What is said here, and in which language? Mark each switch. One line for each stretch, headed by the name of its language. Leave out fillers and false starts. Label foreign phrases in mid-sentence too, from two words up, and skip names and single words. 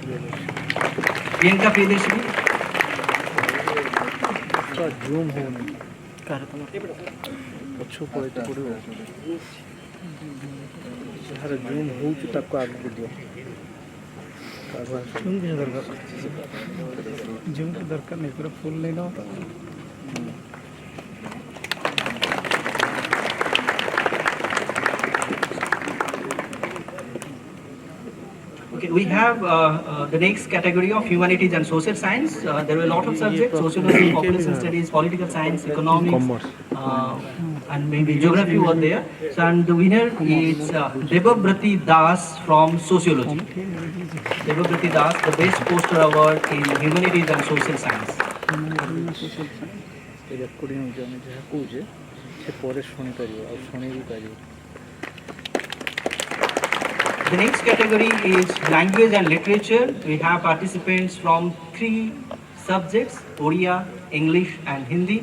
English: Priyanka Priyadarsini.
Odia: ଜୁମ୍ ହେଉନି ପଛୁ ପଳେଇତେ ପଡ଼ିବ ଯାହାର ଜୁମ୍ ହେଉଛି ତାକୁ ଆଗକୁ ଦିଅ ଜୁମ୍ କିଛି ଦରକାର ଜୁମ୍ ଦରକାର ନାହିଁ ପୁରା ଫୁଲ୍ ନେଇ ନେବ ତ
English: Okay, we have the next category of humanities and social science. There were a lot of subjects: sociology, population studies, political science, economics, and maybe geography were there. So, and the winner is Debabrati Das from sociology. Debabrati Das, the best poster award in humanities and social science.
Odia: ରେକର୍ଡିଂ ହେଉଛି ଆମେ ଯାହା କହୁଛେ ସେ ପରେ ଶୁଣିପାରିବ ଆଉ ଶୁଣି ବି ପାରିବ
English: The next category is language and literature. We have participants from 3 subjects: Oriya, English and Hindi.